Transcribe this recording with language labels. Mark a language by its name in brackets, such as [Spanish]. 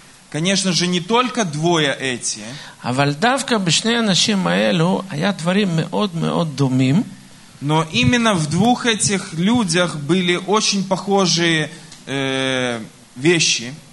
[Russian] Конечно же, не только двое эти. [Hebrew] אבל דווקא בשני אנשים האלו היה דברים מאוד מאוד דומים. [Russian] Но именно в двух этих людях были очень похожие вещи.